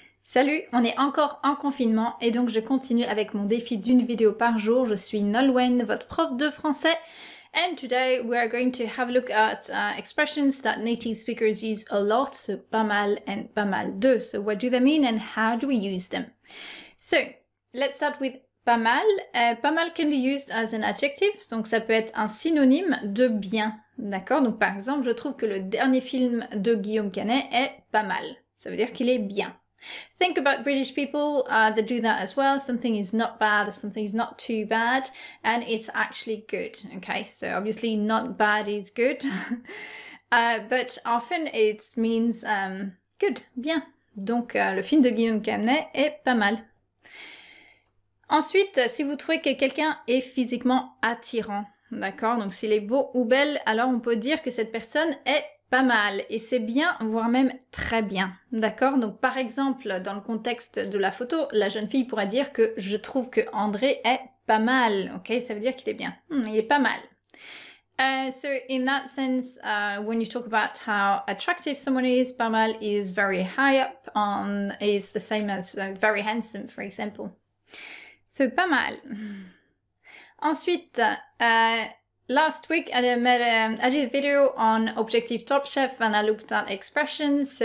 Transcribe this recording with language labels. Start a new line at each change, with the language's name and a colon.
French: Salut, on est encore en confinement et donc je continue avec mon défi d'une vidéo par jour. Je suis Nolwenn, votre prof de français.
English: And today we are going to have a look at expressions that native speakers use a lot, so pas mal and pas mal de. So what do they mean and how do we use them? So let's start with pas mal.
French: Pas mal
English: can be used as an adjective,
French: donc ça peut être un synonyme de bien. D'accord? Donc par exemple, je trouve que le dernier film de Guillaume Canet est pas mal. Ça veut dire qu'il est bien.
English: Think about British people that do that as well. Something is not bad, something is not too bad, and it's actually good. Okay, so obviously not bad is good, but often it means good, bien.
French: Donc le film de Guillaume Canet est pas mal. Ensuite, si vous trouvez que quelqu'un est physiquement attirant, d'accord, donc s'il est beau ou belle, alors on peut dire que cette personne est pas mal, et c'est bien, voire même très bien, d'accord? Donc par exemple, dans le contexte de la photo, la jeune fille pourrait dire que je trouve que André est pas mal, ok? Ça veut dire qu'il est bien, il est pas mal.
English: So in that sense, when you talk about how attractive someone is, pas mal is very high up on, is the same as very handsome, for example. So pas mal. Ensuite, last week, I did a video on Objective Top Chef and I looked at expressions.